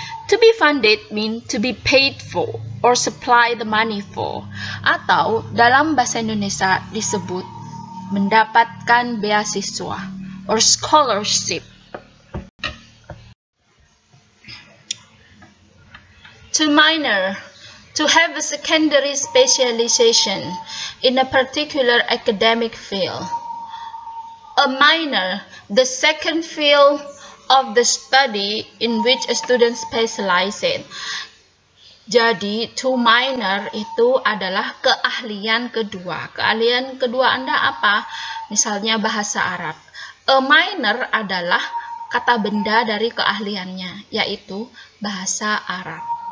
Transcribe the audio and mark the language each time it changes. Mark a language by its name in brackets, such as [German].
[English] To be funded mean to be paid for or supply the money for. [Indonesian] Atau dalam bahasa Indonesia disebut mendapatkan beasiswa [English] or scholarship. To minor, to have a secondary specialization in a particular academic field. A minor, the second field of the study in which a student specializes. [Indonesian] Jadi, to minor itu adalah keahlian kedua. Keahlian kedua Anda apa? Misalnya bahasa Arab. A minor adalah kata benda dari keahliannya, yaitu bahasa Arab.